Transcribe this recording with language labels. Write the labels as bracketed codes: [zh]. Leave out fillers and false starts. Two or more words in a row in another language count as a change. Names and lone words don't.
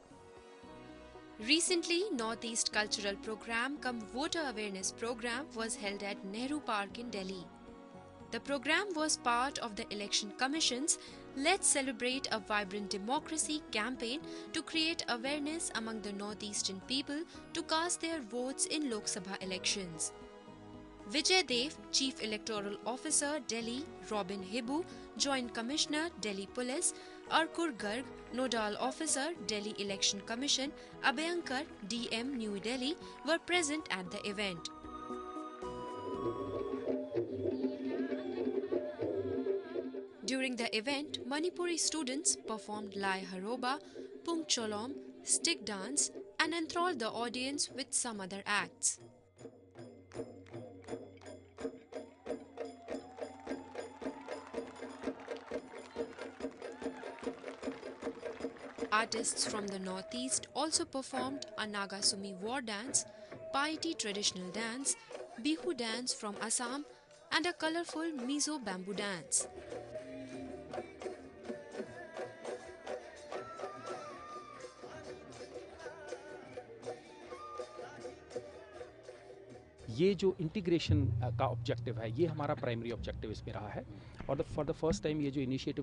[en] Recently, Northeast Cultural Program cum Voter Awareness Program was held at Nehru Park in Delhi. The program was part of the Election Commission's Let's Celebrate a Vibrant Democracy campaign to create awareness among the Northeastern people to cast their votes in Lok Sabha elections. Vijay Dev, Chief Electoral Officer, Delhi, Robin Hibu, Joint Commissioner, Delhi Police, Arkur Garg, Nodal Officer, Delhi Election Commission, Abhayankar, DM, New Delhi, were present at the event. During the event, Manipuri students performed Lai Haroba, Pung Cholom, stick dance and enthralled the audience with some other acts. Artists from the Northeast also performed a Nagasumi war dance, Paiti traditional dance, Bihu dance from Assam and a colorful Mizo bamboo dance. [hi] ये जो इंटीग्रेशन का ऑब्जेक्टिव है, ये हमारा [en] primary objective [hi] इसमें रहा है और [en] for the first time [hi] ये जो इनिशिएटिव